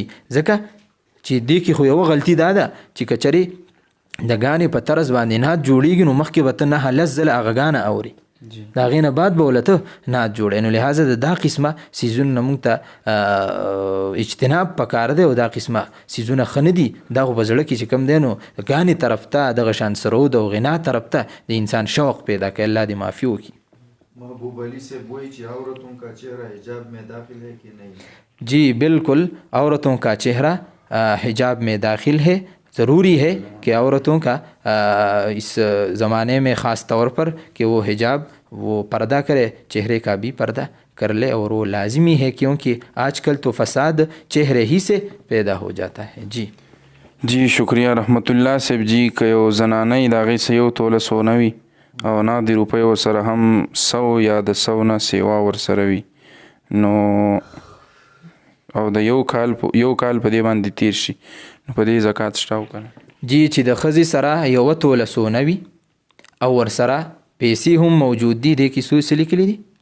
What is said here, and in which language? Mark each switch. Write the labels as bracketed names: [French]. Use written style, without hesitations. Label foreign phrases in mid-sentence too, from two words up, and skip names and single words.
[Pashto] ځکه چې دې کې خو یوه غلطي دا ده چې که چرې د ګانې په طرز باندې نعت جوړېږي نو مخکې به ته 9 ځله هغه ګانه اوري، د هغې نه بعد به ولته نعت جوړی. نو لحاظه د دا قسمه څیزونه نه موږ ته اجتناب پکار دی، او دا قسمه څیزونه ښه نه دي. دا خو په زړه کې چې کوم دی نو ګانې طرف ته دغه شان سرود او غنا طرف ته د انسان شوق پیدا کوي. الله دې معافي وکړي. [Urdu] محبوب علی صاحب [Pashto] وایي چې [Urdu] عورتوں کا چہرہ حجاب میں داخل ہے کہ نہیں؟ جی بالکل، عورتوں کا چہرہ حجاب میں داخل ہے. ضروری ہے کہ عورتوں کا اس زمانے میں خاص طور پر کہ وہ حجاب وہ پردہ کرے، چہرے کا بھی پردہ کر لے، اور وہ لازمی ہے کیونکہ آج کل تو فساد چہرے ہی سے پیدا ہو جاتا ہے. جی شکریہ رحمت الله صاحب. [Pashto] جی که یو زنانه د هغې څه یو توله سونه وي او نغدي روپۍ ورسره هم 100 یا د 100 نه سیوا ورسره وي، نو او د یو کال په دې باندې تیر شي، نو په دې زکات شته او کنه؟ جی چې د ښځې سره یوه توله سونه وي او ورسره پیسې هم موجود دي، دې کې څو څه لیکلي دي؟